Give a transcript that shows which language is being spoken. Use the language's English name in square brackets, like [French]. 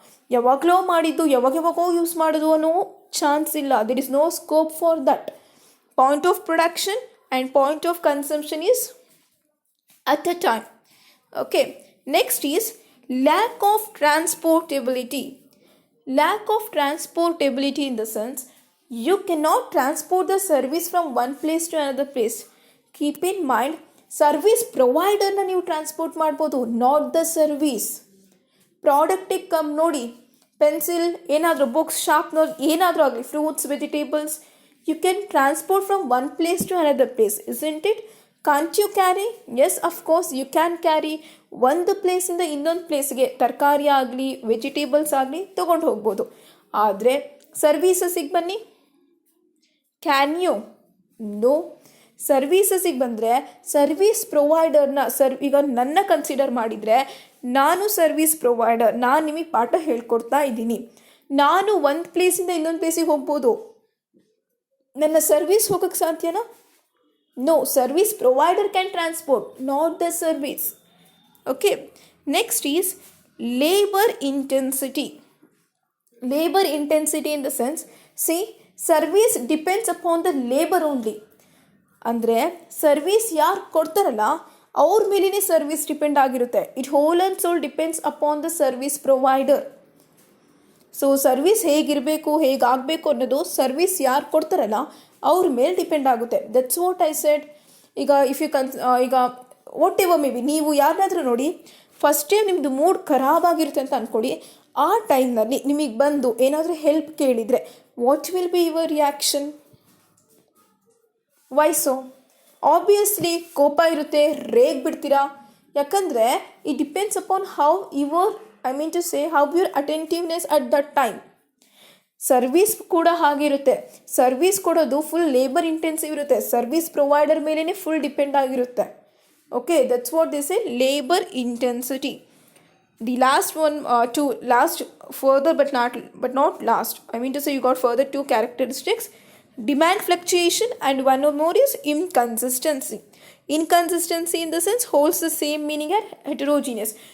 [Kannada] ಯಾವಾಗಲೋ ಮಾಡಿದ್ದು ಯಾವಾಗೋ ಯೂಸ್ ಮಾಡೋದು ಅನ್ನೋ ಚಾನ್ಸ್ ಇಲ್ಲ. [English] There is no scope for that. Point of production and point of consumption is at a time. Okay, next is lack of transportability. Lack of transportability in the sense you cannot transport the service from one place to another place. Keep in mind, [Kannada] service ಪ್ರೊವೈಡರ್ನ ನೀವು transport ಮಾಡ್ಬೋದು, [English] Not the service. [Kannada] ಪ್ರಾಡಕ್ಟಿಗೆ come ನೋಡಿ, [English] Pencil ಏನಾದರೂ, books, sharpener ಏನಾದರೂ ಆಗಲಿ, fruits, vegetables, you can transport from one place to another place, isn't it? Can't you carry? Yes, of course you can carry. [Kannada] ಒಂದು ಪ್ಲೇಸಿಂದ ಇನ್ನೊಂದು ಪ್ಲೇಸ್ಗೆ ತರಕಾರಿ ಆಗಲಿ ವೆಜಿಟೇಬಲ್ಸ್ ಆಗಲಿ ತೊಗೊಂಡು ಹೋಗ್ಬೋದು. ಆದರೆ ಸರ್ವೀಸಸಿಗೆ ಬನ್ನಿ, [English] Can you? No. [Kannada] ಸರ್ವೀಸಸಿಗೆ ಬಂದರೆ ಸರ್ವೀಸ್ ಪ್ರೊವೈಡರ್ನ ಈಗ ನನ್ನ ಕನ್ಸಿಡರ್ ಮಾಡಿದರೆ, ನಾನು ಸರ್ವೀಸ್ ಪ್ರೊವೈಡರ್, ನಾನು ನಿಮಗೆ ಪಾಠ ಹೇಳ್ಕೊಡ್ತಾ ಇದ್ದೀನಿ. ನಾನು ಒಂದು ಪ್ಲೇಸಿಂದ ಇನ್ನೊಂದು ಪ್ಲೇಸಿಗೆ ಹೋಗ್ಬೋದು, ನನ್ನ ಸರ್ವೀಸ್ ಹೋಗೋಕ್ಕೆ ಸಾಧ್ಯನಾ? [English] No, service provider can transport, not the service. Okay, next is labor intensity. Labor intensity in the sense, see, service depends upon the labor only. [Kannada] ಅಂದರೆ ಸರ್ವಿಸ್ ಯಾರು ಕೊಡ್ತಾರಲ್ಲ ಅವ್ರ ಮೇಲೇ ಸರ್ವಿಸ್ ಡಿಪೆಂಡ್ ಆಗಿರುತ್ತೆ. [English] It whole and sole depends upon the service provider. [Kannada] So service ಹೇಗಿರಬೇಕು, ಹೇಗಾಗಬೇಕು ಅನ್ನೋದು service ಯಾರು ಕೊಡ್ತಾರಲ್ಲ ಅವ್ರ ಮೇಲೆ ಡಿಪೆಂಡ್ ಆಗುತ್ತೆ. [English] That's what I said. [Kannada] ಈಗ ಇಫ್ ಯು ಈಗ [English] whatever may be, [Kannada] ನೀವು ಯಾರನ್ನಾದರೂ ನೋಡಿ, ಫಸ್ಟ್ ಟೈಮ್ ನಿಮ್ಮದು ಮೂಡ್ ಖರಾಬಾಗಿರುತ್ತೆ ಅಂತ ಅಂದ್ಕೊಡಿ. ಆ ಟೈಮ್ನಲ್ಲಿ ನಿಮಗೆ ಬಂದು ಏನಾದರೂ ಹೆಲ್ಪ್ ಕೇಳಿದರೆ [English] What will be your reaction? [Kannada] ವೈಸೋ obviously ಕೋಪ ಇರುತ್ತೆ, ರೇಗ್ ಬಿಡ್ತೀರಾ. [English] ಯಾಕಂದರೆ it depends upon how your how your attentiveness at that time. [Kannada] Service ಕೂಡ ಹಾಗಿರುತ್ತೆ. ಸರ್ವಿಸ್ ಕೊಡೋದು ಫುಲ್ ಲೇಬರ್ ಇಂಟೆನ್ಸಿವ್ ಇರುತ್ತೆ, ಸರ್ವಿಸ್ ಪ್ರೊವೈಡರ್ ಮೇಲೇ ಫುಲ್ ಡಿಪೆಂಡ್ ಆಗಿರುತ್ತೆ. [English] Okay, that's what this is labour intensity. The last one to last further but not last, you got further 2 characteristics: demand fluctuation and one or more is inconsistency. Inconsistency in the sense holds the same meaning as heterogeneous.